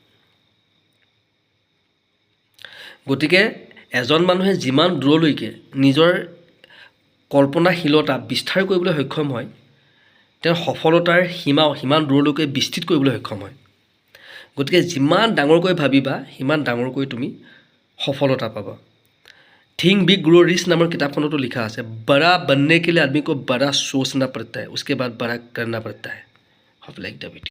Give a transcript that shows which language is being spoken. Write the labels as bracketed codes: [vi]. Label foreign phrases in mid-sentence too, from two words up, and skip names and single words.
[as] গতিকে এজন মানুহে যিমান দূৰলৈকে নিজৰ কল্পনাশীলতা বিস্তাৰ কৰিবলৈ সক্ষম হয়, তেওঁৰ সফলতাৰ সীমাও সিমান দূৰলৈকে বিস্তৃত কৰিবলৈ সক্ষম হয়। গতিকে যিমান ডাঙৰকৈ ভাবিবা, সিমান ডাঙৰকৈ তুমি সফলতা পাবা। থিংক বিগ গ্ৰ' ৰিচ নামৰ কিতাপখনতো লিখা আছে, [hi] বড়া बनने के लिए आदमी को बड़ा सोचना पड़ता है, उसके बाद बड़ा करना पड़ता है। [en] hope like the video.